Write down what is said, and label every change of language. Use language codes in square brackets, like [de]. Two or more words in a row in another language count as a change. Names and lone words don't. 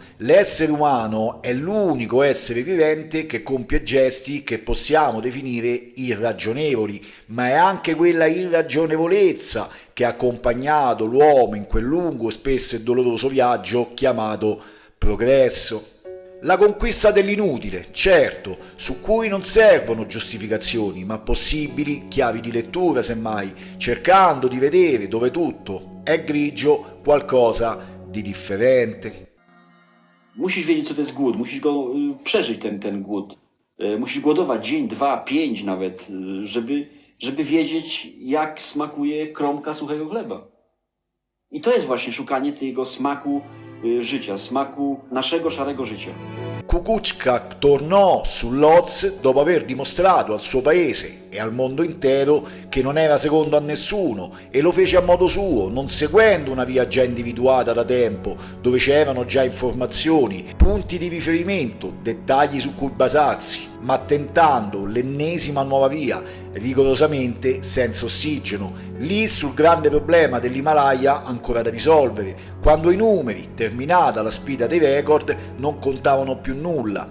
[it] L'essere umano è l'unico essere vivente che compie gesti che possiamo definire irragionevoli, ma è anche quella irragionevolezza che ha accompagnato l'uomo in quel lungo, spesso e doloroso viaggio chiamato progresso. La conquista dell'inutile, certo, su cui non servono giustificazioni, ma possibili chiavi di lettura, semmai, cercando di vedere dove tutto è grigio qualcosa di differente. [pl] Musisz wiedzieć, co to jest głód, musisz go przeżyć, ten głód. Musisz głodować dzień, 2, 5 nawet, żeby wiedzieć, jak smakuje kromka suchego chleba. I to jest właśnie szukanie tego smaku życia, smaku naszego szarego życia. [it] Kukuczka tornò sull'Oz dopo aver dimostrato al suo paese e al mondo intero che non era secondo a nessuno, e lo fece a modo suo, non seguendo una via già individuata da tempo, dove c'erano già informazioni, punti di riferimento, dettagli su cui basarsi, ma tentando l'ennesima nuova via, rigorosamente senza ossigeno, lì sul grande problema dell'Himalaya ancora da risolvere, quando i numeri, terminata la sfida dei record, non contavano più nulla.